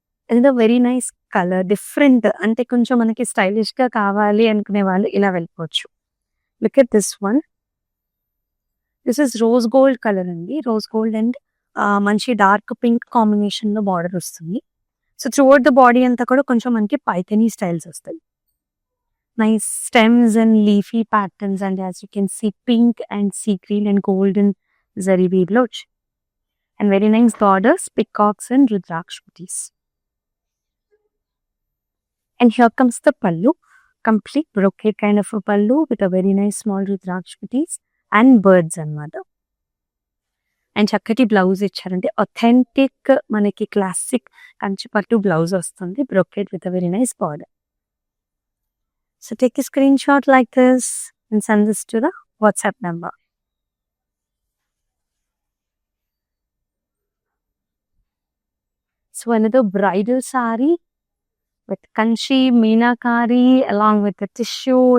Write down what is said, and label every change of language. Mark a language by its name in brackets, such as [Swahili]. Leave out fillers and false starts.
[Telugu] ఇది very nice colour, different అంటే కొంచెం మనకి స్టైలిష్ గా కావాలి అనుకునే వాళ్ళు ఇలా వెళ్ళిపోవచ్చు. [English] Look at this one. This is rose gold colour అండి. Rose gold and మంచి dark pink combination లో border వస్తుంది. [Telugu] సో త్రూఅవుట్ ద బాడీ అంతా కూడా కొంచెం మనకి పైథనీ స్టైల్స్ వస్తాయి. [English] Nice stems and leafy patterns, and as you can see pink and sea green and golden zari weave loch and very nice borders, peacocks and rudraksh booties. And here comes the pallu, complete brocade kind of a pallu with a very nice small rudraksh booties and birds anamata. [Telugu] And చక్కటి blouse ఇచ్చారంటే authentic మనకి classic కంచిపట్టు blouse వస్తుంది, [English] Brocade with a very nice border. So take a screenshot like this and send this to the WhatsApp number. So another bridal saree with kanchi meenakari along with the tissue.